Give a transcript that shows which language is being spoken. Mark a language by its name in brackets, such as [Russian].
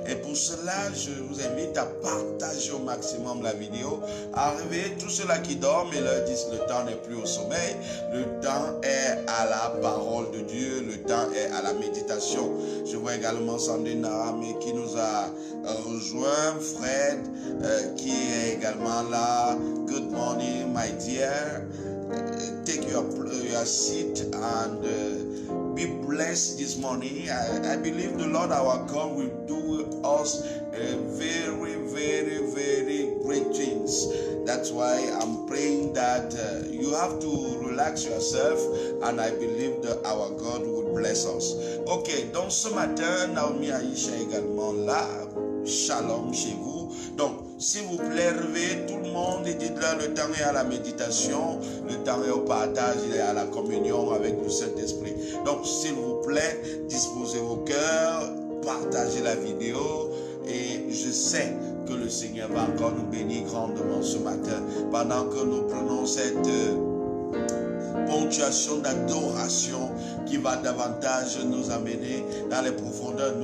[French] Et pour cela, je vous invite à partager au maximum la vidéo, à réveiller tous ceux-là qui dorment et leur disent le temps n'est plus au sommeil, le temps est à la parole de Dieu, le temps est à la méditation. Je vois également Sandrine Naramé qui nous a rejoint, Fred qui est également là. [English] Good morning my dear. Take your seat and be blessed this morning. I believe the Lord our God will do us very, very, very great things. That's why I'm praying that you have to relax yourself, and I believe that our God will bless us. [French] Ok, donc ce matin, Naomi Aïcha également là. Shalom chez vous. Donc, s'il vous plaît, réveillez tout le monde et dites-leur le temps est à la méditation, le temps est au partage et à la communion avec le Saint-Esprit. Donc, s'il vous plaît, disposez vos cœurs, partagez la vidéo et je sais que le Seigneur va encore nous bénir grandement ce matin pendant que nous prenons cette ponctuation d'adoration qui va davantage nous amener dans les profondeurs.